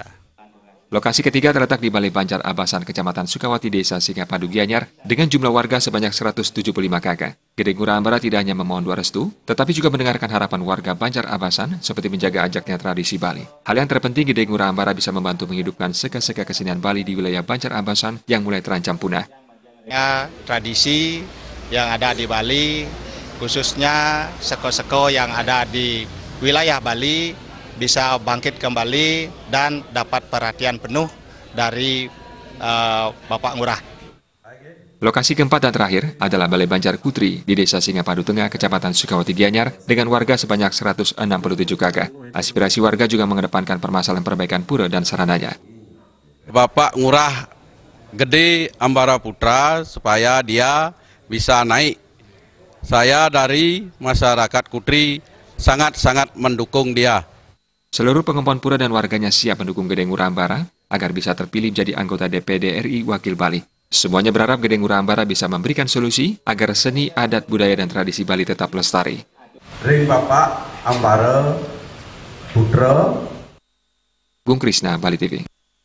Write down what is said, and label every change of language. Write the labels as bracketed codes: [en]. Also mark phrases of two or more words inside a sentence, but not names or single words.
[id] Lokasi ketiga terletak di Balai Banjar Abasan, Kecamatan Sukawati, Desa Singapadu Gianyar, dengan jumlah warga sebanyak 175 kakak. Gede Ngurah Ambara tidak hanya memohon doa restu, tetapi juga mendengarkan harapan warga Banjar Abasan seperti menjaga ajaknya tradisi Bali. Hal yang terpenting, Gede Ngurah Ambara bisa membantu menghidupkan seka-seka kesenian Bali di wilayah Banjar Abasan yang mulai terancam punah. Tradisi yang ada di Bali, khususnya seko-seko yang ada di wilayah Bali, bisa bangkit kembali dan dapat perhatian penuh dari Bapak Ngurah. Lokasi keempat dan terakhir adalah Balai Banjar Kutri di Desa Singapadu Tengah, Kecamatan Sukawati Gianyar, dengan warga sebanyak 167 kakak. Aspirasi warga juga mengedepankan permasalahan perbaikan pura dan sarananya. Bapak Ngurah Gede Ambara Putra supaya dia bisa naik. Saya dari masyarakat Kutri sangat-sangat mendukung dia. Seluruh pengempon pura dan warganya siap mendukung Gede Ngurah Ambara agar bisa terpilih menjadi anggota DPD RI Wakil Bali. Semuanya berharap Gede Ngurah Ambara bisa memberikan solusi agar seni, adat, budaya, dan tradisi Bali tetap lestari. Ring Bapak Ambara Putra. Bung Krisna, Bali TV.